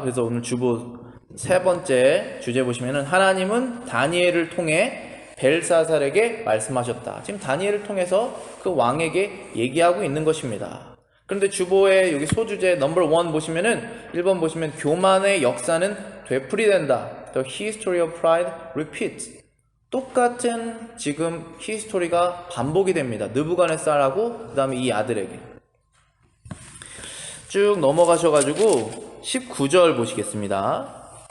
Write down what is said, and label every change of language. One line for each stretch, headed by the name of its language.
Korean: 그래서 오늘 주보 세 번째 주제 보시면은 하나님은 다니엘을 통해 벨사살에게 말씀하셨다. 지금 다니엘을 통해서 그 왕에게 얘기하고 있는 것입니다. 그런데 주보의 여기 소주제 넘버 1 보시면은 1번 보시면 교만의 역사는 되풀이된다.
English: The history of pride repeats.
Korean: 똑같은 지금 히스토리가 반복이 됩니다. 느부갓네살하고 그 다음에 이 아들에게. 쭉 넘어가셔가지고 19절 보시겠습니다.